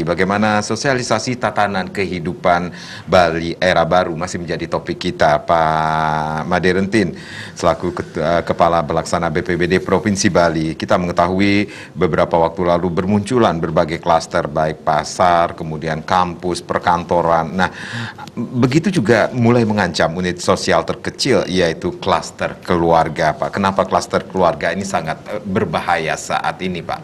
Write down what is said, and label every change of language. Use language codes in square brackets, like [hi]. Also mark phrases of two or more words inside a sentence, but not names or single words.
[id] Bagaimana sosialisasi tatanan kehidupan Bali era baru masih menjadi topik kita. Pak Made Rentin selaku Kepala Pelaksana BPBD Provinsi Bali. Kita mengetahui beberapa waktu lalu bermunculan berbagai klaster, baik pasar, kemudian kampus, perkantoran. Nah, begitu juga mulai mengancam unit sosial terkecil, yaitu klaster keluarga, Pak. Kenapa klaster keluarga ini sangat berbahaya saat ini, Pak?